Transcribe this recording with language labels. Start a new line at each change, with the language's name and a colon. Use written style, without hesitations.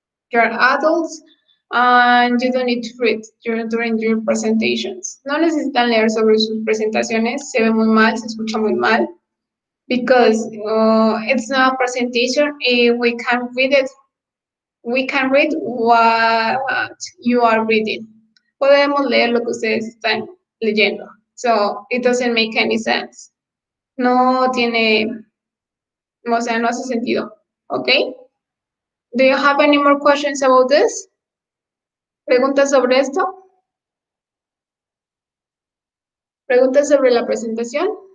English: You're adults and you don't need to read during your presentations.
Spanish: No necesitan leer sobre sus presentaciones. Se ve muy mal, se escucha muy mal.
English: Because it's not a presentation, we can read it. We can read what you are reading.
Spanish: Podemos leer lo que ustedes están leyendo.
English: So it doesn't make any sense.
Spanish: No tiene, o sea, no hace sentido. Okay?
English: Do you have any more questions about this?
Spanish: ¿Preguntas sobre esto? ¿Preguntas sobre la presentación?